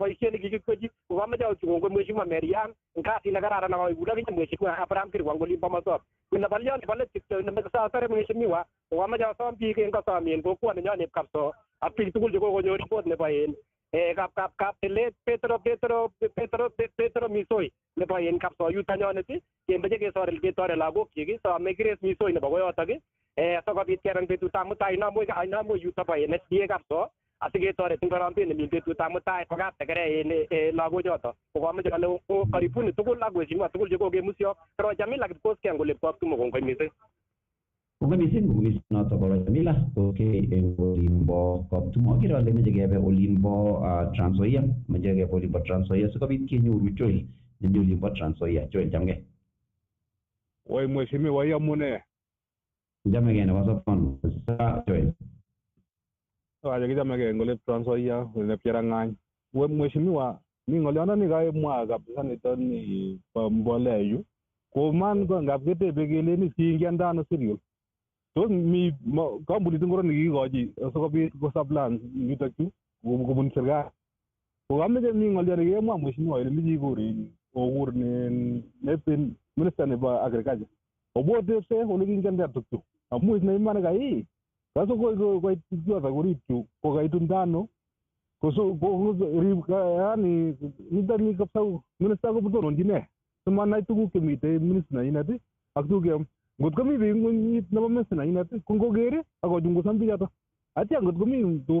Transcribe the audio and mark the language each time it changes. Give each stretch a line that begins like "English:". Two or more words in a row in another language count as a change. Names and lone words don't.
Kalenjin: boisiet nekikikwechi kokameche ochungo mheshimiwa Marian kasit nekararan akoikulo kinye mheshimiwa Abraham Kirwan kolin Bomasop kuna balyon nebo let kityo nemekasasare mheshimiwa kokameche osom biik en kosomen kokwoni nyon ip kapso ak biik tugul chekokonyor report nebo kap telet Petro Misoi nebo kapso yuto nyonet kemeche ketore lagok chik some Grace Misoi nebo koyotok sikobit kerang betutab mutai inamwe yuto bo SDA kapso asiketoret ngorombet nemi betutab mutai kokaptekere lagochoto kokameche kole karibuni tugul ak mheshimiwa tugul chekokemusyo koro Jamila Kipkosgei kole koptumo kongoi mising. Kongoi mising noto ko Jamila Kipkosgei en olimbo Koptumo akere ale meche kebe olimbo Trans Nzoia meche kebe olimbo Trans Nzoia sikobit kenyoru Joel nemi olimbo Trans Nzoia. Joel chamgei. Woi mheshimiwa iamune? Chamgei nebo sopon sa Joel. Waje kijamege ngole Trans Nzoia ngole Cherangany. Woi mheshimiwa mi ngoliondoni kaimwa kabisa nitoni mbolea yu ko man ko ngap ketebe keleni kingiandano serial tos mi kampunit ngoro nekikochi sikobit ko supply yutok chu kobun serikali ko kameche mi ngoliondoni kemwa mheshimiwa ile miji okur nepin minister nebo agriculture obotepse ole kingianda tuktuk amu is neimane kai kaso ko yoto koripchu ko kaitundano yani nitani kapsa minister ko butononji ne simanai tuguk chemite minister inati ak tuguk ngot komi biik ng'unyit nebo minister inati ko ngokere ak kochungusan bichoto atya ngot komi tuguk